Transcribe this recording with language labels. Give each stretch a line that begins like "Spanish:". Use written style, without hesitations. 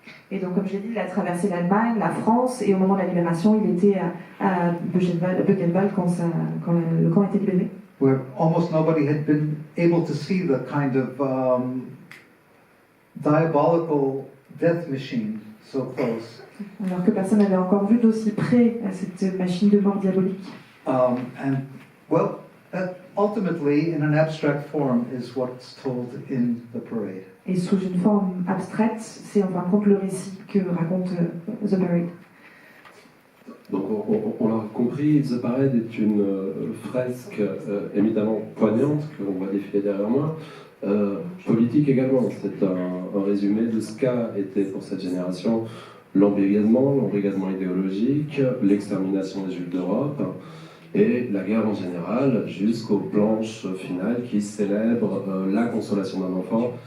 French: Et donc, comme je l'ai dit, il a traversé l'Allemagne, la France, et au moment de la libération, il était à Buchenwald quand le camp a été libéré.
English: Where almost nobody had been able to see the kind of diabolical death machine so close.
French: Alors que personne n'avait encore vu d'aussi près cette machine de mort diabolique.
English: And well, that ultimately, in an abstract form, is what's told in the parade.
French: Et sous une forme abstraite, c'est en fin de compte le récit que raconte The Parade. Donc on l'a compris, The Parade est une fresque évidemment poignante que l'on voit défiler derrière moi, politique également. C'est un résumé de ce qu'a été pour cette génération l'embrigadement idéologique, l'extermination des Juifs d'Europe et la guerre en général, jusqu'aux planches finales qui célèbrent la consolation d'un enfant.